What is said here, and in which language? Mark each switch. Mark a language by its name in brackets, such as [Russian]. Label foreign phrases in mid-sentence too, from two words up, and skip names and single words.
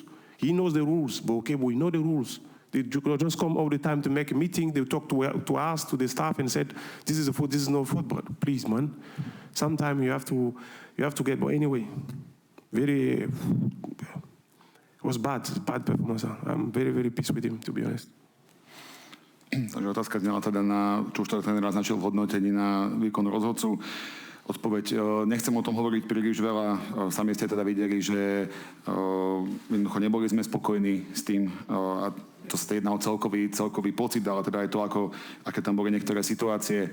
[English] He knows the rules, but okay, we know the rules. They just come all the time to make a meeting. They talk to us, to the staff, and said, this is a foot, this is no football. Please, man. Sometimes you have to get, but anyway, very... It was bad performance. I'm very pissed with him, to be honest. [Slovak] Takže otázka znela teda na, čo už tréner naznačil v hodnotení na výkon rozhodcu. Odpoveď, nechcem o tom hovoriť príliš veľa. Sami ste teda videli, že jednoducho neboli sme spokojní s tým a to sa jedná o celkový pocit, ale teda aj to, aké tam boli niektoré situácie.